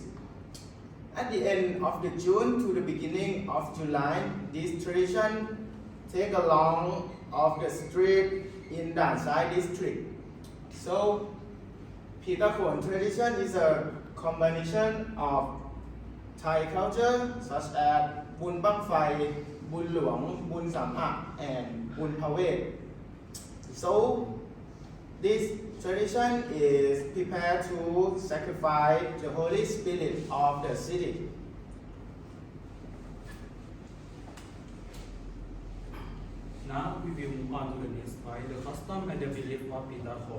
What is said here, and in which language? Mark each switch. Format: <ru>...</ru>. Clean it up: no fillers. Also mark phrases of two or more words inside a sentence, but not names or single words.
<en>At the end of the June to the beginning of July, this tradition take along of the street in Dan Sai district. So, Phi Ta Khon tradition is a combination of Thai culture such as Bun Bak Phai, Bun Luang, Bun Sam'ak, and Bun Phavet. So, this tradition is prepared to sacrifice the Holy Spirit of the city. Now we will move on to the next point, the custom and the belief of Phi Ta Khon.</en>